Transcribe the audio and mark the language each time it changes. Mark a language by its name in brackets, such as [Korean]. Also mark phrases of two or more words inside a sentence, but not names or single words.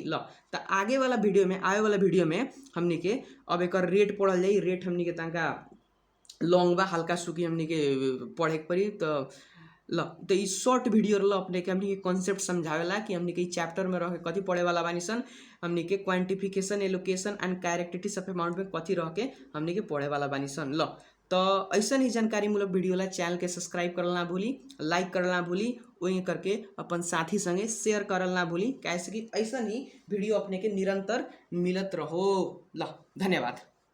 [Bhojpuri] ल तो आगे वाला वीडियो में, आवे वाला वीडियो में हमनी के अब एकर रेट पढ़ल जाई। रेट हमनी के तनका लॉन्ग बा, हल्का सुखी हमनी के पढ़े के पड़ी। तो ई [English] short video [Bhojpuri] रहल अपने के हमनी के कॉन्सेप्ट समझावेला कि हमनी के चैप्टर में रह के कथी पढ़े वाला बानी सन। हमनी के [English] quantification, allocation and characteristics of amount [Bhojpuri] में कथी रह के हमनी के पढ़े वाला बानी सन। ल तो ऐसा ही जानकारी मूलक वीडियो ला चैनल के सब्सक्राइब करल ना भूली, लाइक करल ना भूली, वही करके अपन साथी संगे शेयर करल ना भूली, कैसे कि ऐसा ही वीडियो अपने के निरंतर मिलत रहो। ल धन्यवाद।